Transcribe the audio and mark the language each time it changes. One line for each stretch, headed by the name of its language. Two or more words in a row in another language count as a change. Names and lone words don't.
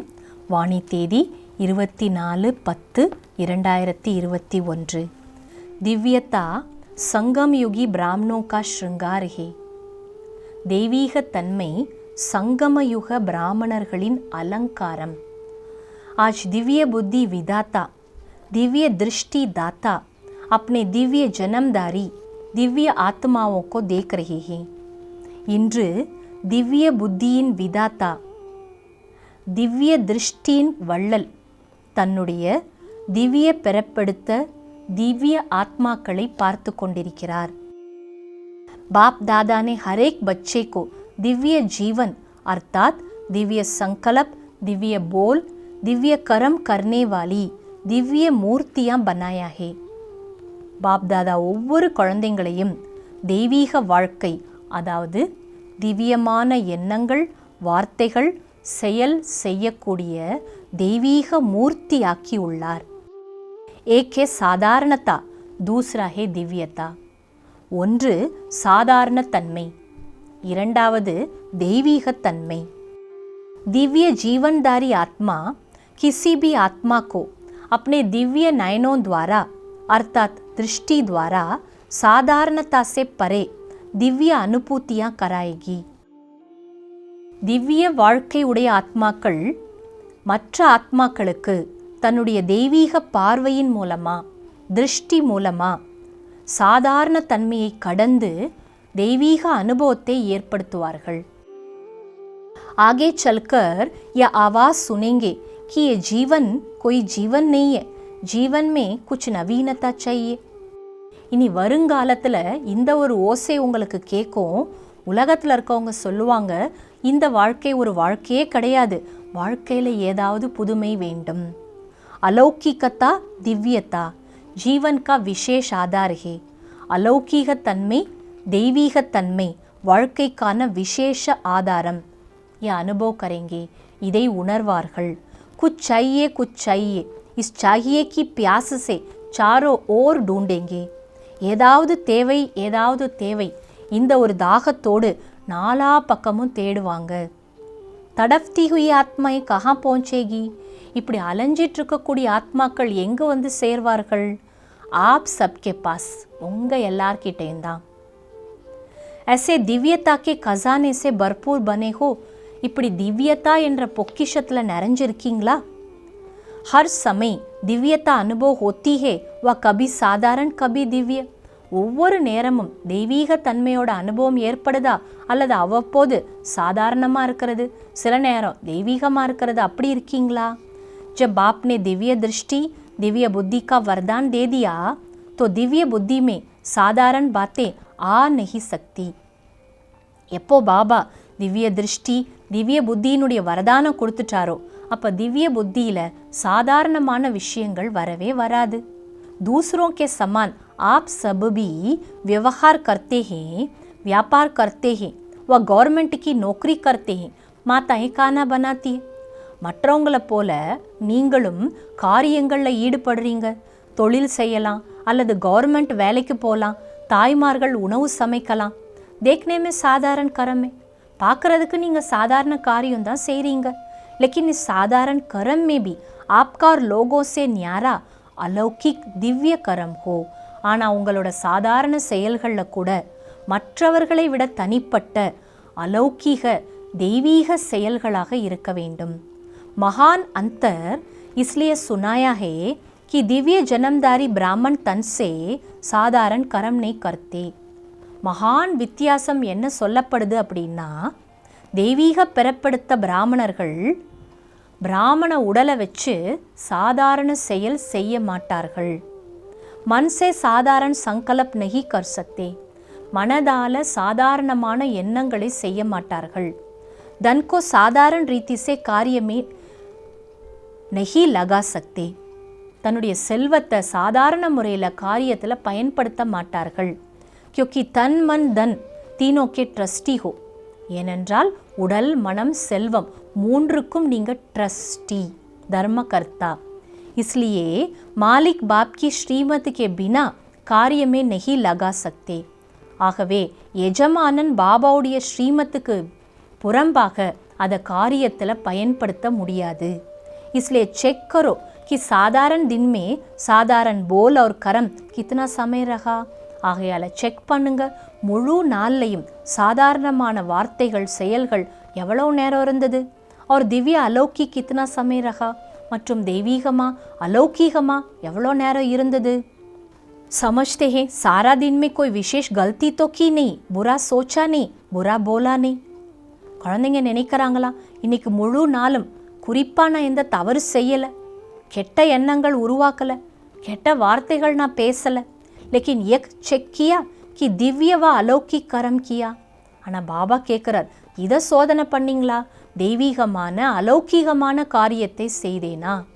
Tamil: வாணி தேதி 24/10/2021.
Hindi: दिव्यता संगम युगी ब्राह्मणों का श्रृंगार है.
Tamil: தெய்வீக தன்மை சங்கமயுக பிராமணர்களின் அலங்காரம்.
Hindi: आज दिव्य बुद्धि विदाता, दिव्य दृष्टि दाता अपने दिव्य जन्मदारी दिव्य आत्माओं को देख रहे हैं.
Tamil: இன்று திவ்ய புத்தியின் விதாத்தா, திவ்ய திருஷ்டியின் வள்ளல் தன்னுடைய திவ்ய பெறப்படுத்த திவ்ய ஆத்மாக்களை பார்த்து கொண்டிருக்கிறார்.
Hindi: बाप दादा ने हर एक बच्चे को दिव्य जीवन अर्थात दिव्य संकल्प, दिव्य बोल, दिव्य कर्म करने वाली दिव्य मूर्तियां बनाया है.
Tamil: बाप दादा ஒவ்வொரு குழந்தைங்களையும் தெய்வீக வாழ்க்கை, அதாவது திவ்யமான எண்ணங்கள், வார்த்தைகள், செயல் செய்யக்கூடிய தெய்வீக மூர்த்தியாக்கி உள்ளார்.
Hindi: एक है சாதாரணதா, दूसरा है दिव्यता.
Tamil: ஒன்று சாதாரண தன்மை, இரண்டாவது தெய்வீக தன்மை.
Hindi: दिव्य जीवनदारी आत्मा किसी भी आत्मा को अपने दिव्य नयनों द्वारा अर्थात दृष्टि द्वारा साधारणता से परे दिव्य अनुभूतियां कराएगी.
Tamil: திவ்ய வாழ்க்கை உடைய ஆத்மாக்கள் மற்ற ஆத்மாக்களுக்கு தன்னுடைய தெய்வீக பார்வையின் மூலமா, திருஷ்டி மூலமா சாதாரண தன்மையை கடந்து தெய்வீக அனுபவத்தை ஏற்படுத்துவார்கள்.
Hindi: आगे चलकर यह आवाज सुनेंगे कि ये जीवन कोई जीवन नहीं है, जीवन में कुछ नवीनता चाहिए.
Tamil: இனி வருங்காலத்தில் இந்த ஒரு ஓசை உங்களுக்கு கேட்கும். உலகத்தில் இருக்கவங்க சொல்லுவாங்க, இந்த வாழ்க்கை ஒரு வாழ்க்கையே கிடையாது, வாழ்க்கையில் ஏதாவது புதுமை வேண்டும்.
Hindi: अलौकिकता दिव्यता जीवन का विशेष आधार है.
Tamil: அலௌகிக தன்மை, தெய்வீக தன்மை வாழ்க்கைக்கான விசேஷ ஆதாரம்.
Hindi: ये अनुभव करेंगे,
Tamil: இதை உணர்வார்கள்.
Hindi: कुछ चाहिए, इस चाहिए की प्यास से चारों ओर ढूंढेंगे.
Tamil: ஏதாவது தேவை, இந்த ஒரு தாகத்தோடு நாலா பக்கமும் தேடுவாங்க.
Hindi: तड़पती हुई आत्माएं कहाँ पहुँचेगी.
Tamil: இப்படி அலைஞ்சிட்டு இருக்கக்கூடிய ஆத்மாக்கள் எங்கே வந்து சேர்வார்கள்?
Hindi: आप सबके पास,
Tamil: உங்கள் எல்லார்கிட்டையும் தான்.
Hindi: ऐसे दिव्यता के खजाने से भरपूर बने हो.
Tamil: இப்படி திவ்யதா என்ற பொக்கிஷத்தில் நிறைஞ்சிருக்கீங்களா?
Hindi: हर समय दिव्यता अनुभव होती है, व कभी साधारण कभी दिव्य.
Tamil: ஒவ்வொரு நேரமும் தெய்வீக தன்மையோட அனுபவம் ஏற்படுதா, அல்லது அவ்வப்போது சாதாரணமாக இருக்கிறது, சில நேரம் தெய்வீகமாக இருக்கிறது, அப்படி இருக்கீங்களா?
Hindi: जब बाप ने दिव्य दृष्टि, दिव्य बुद्धि का वरदान दे दिया तो दिव्य बुद्धि में साधारण बातें आ नहीं सकती.
Tamil: எப்போ பாபா திவ்ய திருஷ்டி, திவ்ய புத்தியினுடைய வரதானம் கொடுத்துட்டாரோ அப்போ திவ்ய புத்தியில் சாதாரணமான விஷயங்கள் வரவே வராது.
Hindi: दूसरों के समान आप सब भी व्यवहार करते हैं, व्यापार करते हैं, व गवर्नमेंट की नौकरी करते हैं, माताएं खाना बनाती है.
Tamil: மற்றவங்களை போல நீங்களும் காரியங்களில் ஈடுபடுறீங்க, தொழில் செய்யலாம், அல்லது கவர்மெண்ட் வேலைக்கு போகலாம், தாய்மார்கள் உணவு சமைக்கலாம்.
Hindi: देखने में साधारण कर्म है,
Tamil: பார்க்குறதுக்கு நீங்கள் சாதாரண காரியம் தான் செய்கிறீங்க.
Hindi: लेकिन इस साधारण कर्म में भी आपका और लोगों से न्यारा अलौकिक दिव्य कर्म हो.
Tamil: ஆனால் உங்களோட சாதாரண செயல்களில் கூட மற்றவர்களை விட தனிப்பட்ட அலௌகிக தெய்வீக செயல்களாக இருக்க வேண்டும்.
Hindi: महान अंतर इसलिए सुनाया है कि दिव्य जन्मदारी ब्राह्मण तन से साधारण कर्म नहीं करते.
Tamil: மகான் வித்தியாசம் என்ன சொல்லப்படுது அப்படின்னா, தெய்வீக பெறப்படுத்த பிராமணர்கள் பிராமண உடலை வச்சு சாதாரண செயல் செய்ய மாட்டார்கள்.
Hindi: मन से साधारण संकल्प नहीं कर सकते,
Tamil: மனதால சாதாரணமான எண்ணங்களை செய்ய மாட்டார்கள்.
Hindi: तन को साधारण रीति से कार्य में नहीं लगा सकते,
Tamil: தன்னுடைய செல்வத்தை சாதாரண முறையில் காரியத்தில் பயன்படுத்த மாட்டார்கள்.
Hindi: क्योंकि तन मन धन तीनों के ट्रस्टी हो.
Tamil: ஏனென்றால் உடல், மனம், செல்வம் மூன்றுக்கும் நீங்கள் ட்ரஸ்டி, தர்மகர்த்தா.
Hindi: इसलिए मालिक बाप की श्रीमत के बिना कार्य में नहीं लगा सकते.
Tamil: ஆகவே எஜமானன் பாபாவுடைய ஸ்ரீமத்துக்கு புறம்பாக அதை காரியத்தில் பயன்படுத்த முடியாது.
Hindi: इसलिए चेक करो कि साधारण दिन में साधारण बोल और कर्म कितना समय रहा.
Tamil: ஆகையால் செக் பண்ணுங்க, முழு நாள்லையும் சாதாரணமான வார்த்தைகள் செயல்கள் எவ்வளோ நேரம் இருந்தது.
Hindi: और दिव्य अलौकिक कितना समय रहा,
Tamil: மற்றும் தெய்வீகமா அலௌகீகமா எவ்வளோ நேரம் இருந்தது.
Hindi: समझते हैं सारा दिन में कोई विशेष गलती तो की नहीं, बुरा सोचा नहीं, बुरा बोला नहीं.
Tamil: குழந்தைங்க நினைக்கிறாங்களா, இன்னைக்கு முழு நாளும் குறிப்பாக நான் எந்த தவறு செய்யலை, கெட்ட எண்ணங்கள் உருவாக்கலை, கெட்ட வார்த்தைகள் நான் பேசலை.
Hindi: लेकिन एक चेक किया कि दिव्य व अलौकिक कर्म किया.
Tamil: ஆனால் பாபா கேட்குறார், இதை சோதனை பண்ணிங்களா, தெய்வீகமான அலௌகீகமான காரியத்தை செய்தேனா.